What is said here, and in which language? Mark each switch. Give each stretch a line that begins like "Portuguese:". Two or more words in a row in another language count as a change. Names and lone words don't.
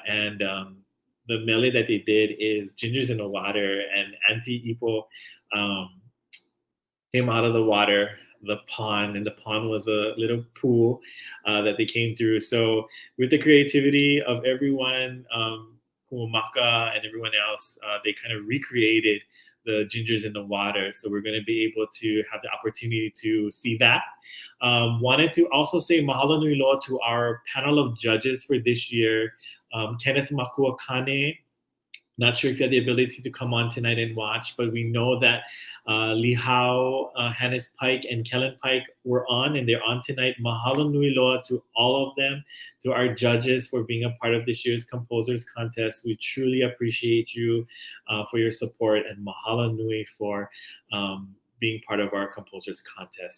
English: And the mele that they did is Gingers in the Water, and Auntie Ipo came out of the water, the pond, and the pond was a little pool that they came through. So with the creativity of everyone, Kumaka and everyone else, they kind of recreated the Gingers in the Water. So we're going to be able to have the opportunity to see that. Wanted to also say
Hawaiian: mahalo nui loa
English: to our panel of judges for this year. Kenneth Makuakane, not sure if you had the ability to come on tonight and watch, but we know that Lee Hao, Hannes Pike, and Kellen Pike were on, and they're on tonight.
Hawaiian: Mahalo nui loa
English: to all of them, to our judges for being a part of this year's Composer's Contest. We truly appreciate you for your support, and
Hawaiian: mahalo nui
English: for being part of our Composer's Contest.